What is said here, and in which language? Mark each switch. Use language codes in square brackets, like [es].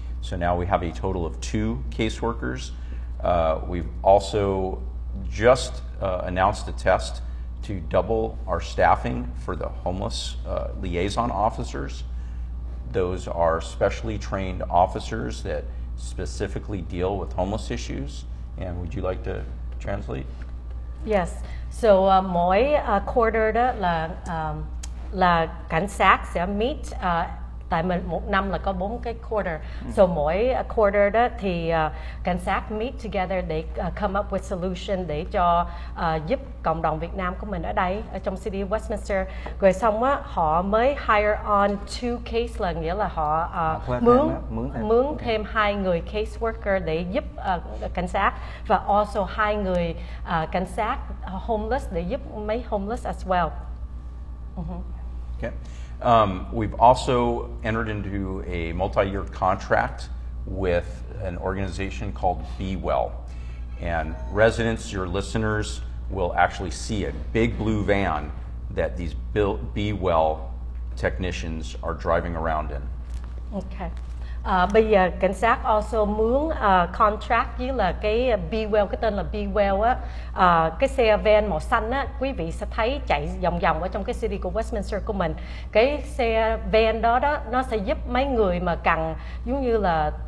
[en] So now we have a total of 2 caseworkers. We've also just announced a test to double our staffing for the homeless liaison officers. Those are specially trained officers that specifically deal with homeless issues. And would you like to translate? Yes. [vi] So mỗi quarter đó là cảnh sát sẽ meet, tại mình một năm là có 4 cái quarter. So mỗi quarter đó thì cảnh sát [en] meet together [vi] để [en] come up with solution [vi] để cho giúp cộng đồng Việt Nam của mình ở đây ở trong city Westminster. Rồi xong á họ mới [en] hire on 2 case, [vi] là nghĩa là họ mướn thêm 2 người case worker để giúp cảnh sát, và also 2 người cảnh sát homeless để giúp mấy homeless [en] as well. Okay. We've also entered into a multi-year contract with an organization called Be Well. And residents, your listeners, will actually see a big blue van that these Be Well technicians are driving around in. Okay. [vi] Bây giờ cảnh sát also mướn contract với là cái Be Well, cái tên là Be Well á, cái xe van màu xanh á, quý vị sẽ thấy chạy vòng vòng ở trong cái city của Westminster của mình. Cái xe van đó nó sẽ giúp mấy người mà cần giống như là